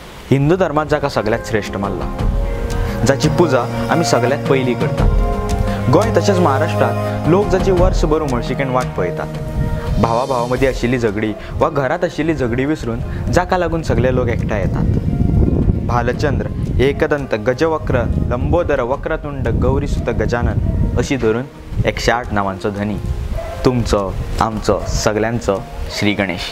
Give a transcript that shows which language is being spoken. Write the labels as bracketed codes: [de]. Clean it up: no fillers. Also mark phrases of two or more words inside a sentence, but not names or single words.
[kok] हिंदू धर्मात जाका सगळ्यात श्रेष्ठ मानला, जाची पुजा आम्ही सगळ्यात पहिली करतात। गोंय तसेच महाराष्ट्रात लोक जाची वर्सभर उमळशिकेन वाट पळयतात। भावाभावामध्ये आशिल्ली झगडी वा घरात आशिल्ली झगडी विसरून जाका लागून सगळे लोक एकठांय येतात। भालचंद्र, एकदंत, गजवक्र, लंबोदर, वक्रतुंड, गौरीसुत, गजानन अशी धरून 108 नावांचो धनी तुमचो आमचो सगळ्यांचो श्री गणेश।